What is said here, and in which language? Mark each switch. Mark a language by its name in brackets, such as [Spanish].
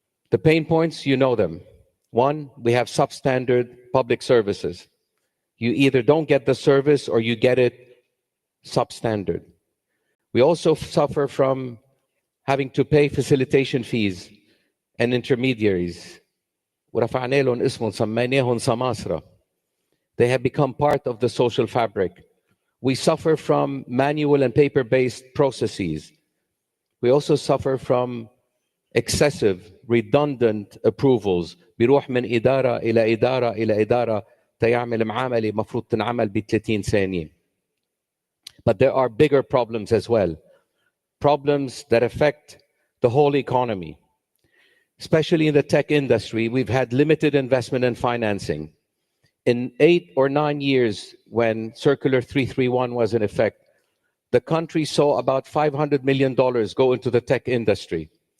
[English] The pain points, you know them. One, we have substandard public services. You either don't get the service or you get it substandard. We also suffer from having to pay facilitation fees and intermediaries. [Arabic] ورفعنا لهم اسمهم سميناهم سماسرة. [English] They have become part of the social fabric. We suffer from manual and paper-based processes. We also suffer from excessive, redundant approvals. [Arabic] بيروح من إدارة إلى إدارة إلى إدارة تيعمل معاملة مفروض تنعمل ب30 ثانية. [English] But there are bigger problems as well. Problems that affect the whole economy. Especially in the tech industry, we've had limited investment and financing. In 8 or 9 years, when Circular 331 was in effect, the country saw about $500 million go into the tech industry.